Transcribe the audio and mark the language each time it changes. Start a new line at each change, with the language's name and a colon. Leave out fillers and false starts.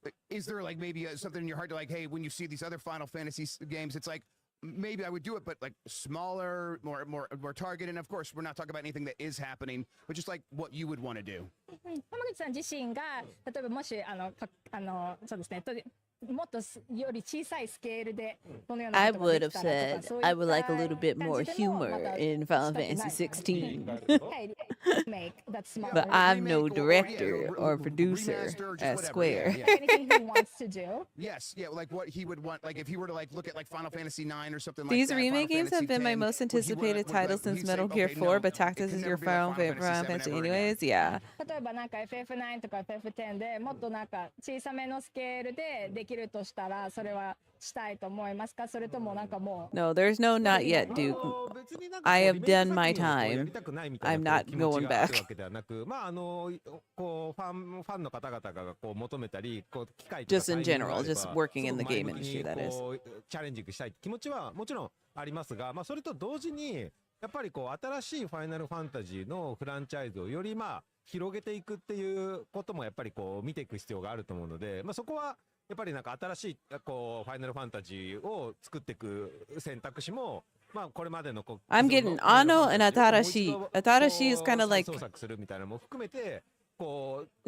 English: Is there like maybe something in your heart to like, hey, when you see these other Final Fantasy games, it's like, maybe I would do it, but like smaller, more targeted. And of course, we're not talking about anything that is happening, but just like what you would want to do.
Japanese: 浜口さん自身が例えばもしそうですね。もっとより小さいスケールでこのような
English: I would have said I would like a little bit more humor in Final Fantasy XVI. But I'm no director or producer at Square. Anything he wants to do. Yes, yeah, like what he would want, like if he were to like look at like Final Fantasy IX or something like These that. These remake games have been my most anticipated title since Metal Gear 4, but Tactics is your final favorite Final Fantasy anyways. Yeah.
Japanese: 例えばなんか FF9 とか FF10 でもっとなんか小さめのスケールでできるとしたらそれはしたいと思いますか？それともなんかもう
English: No, there's no not yet, Duke. I have done my time. I'm not going back.
Japanese: まあこうファンの方々がこう求めたり、こう機会
English: Just in general, just working in the game industry, that is.
Japanese: チャレンジングしたい気持ちはもちろんありますが、まあそれと同時にやっぱりこう新しいファイナルファンタジーのフランチャイズをよりまあ広げていくっていうこともやっぱりこう見ていく必要があると思うので、まあそこはやっぱりなんか新しいこうファイナルファンタジーを作っていく選択肢もまあこれまでのこう
English: I'm getting Ano and Atarashi. Atarashi is kind of like
Japanese: 創作するみたいなのも含めてこう